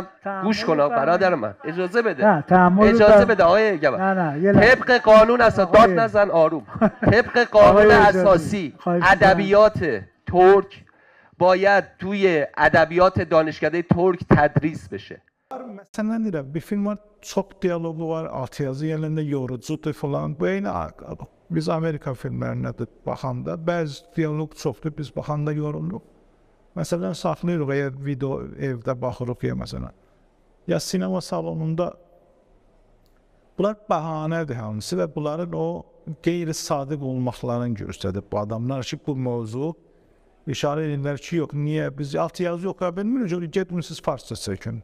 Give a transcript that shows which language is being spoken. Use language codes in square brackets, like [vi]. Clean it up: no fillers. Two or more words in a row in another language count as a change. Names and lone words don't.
[fa] گوش کن برادر من. اجازه بده. اجازه بده آقای گبر. طبق قانون اساسی داد نزن آروم. طبق قانون اساسی ادبیات ترک باید توی ادبیات دانشکده ترک تدریس بشه. [az] Məsələn deyirəm, bir film var, çox diyalogu var, alt yazı yerlərində yorucudur falan. Bu eyni biz Amerika filmlərinə də baxanda bəzi diyaloq çoxdur, biz baxanda yoruluruq. Məsələn, saxlayırıq, əgər video evdə baxırıq ya məsələn. Ya sinema salonunda bunlar bəhanədir hamısı və bunların o qeyri-sadiq olmaqlarını göstərir bu adamlar ki, bu mövzu işarə edirlər ki, yox, niyə biz alt yazı oxuya bilmirik, getmişsiniz farsça çəkin.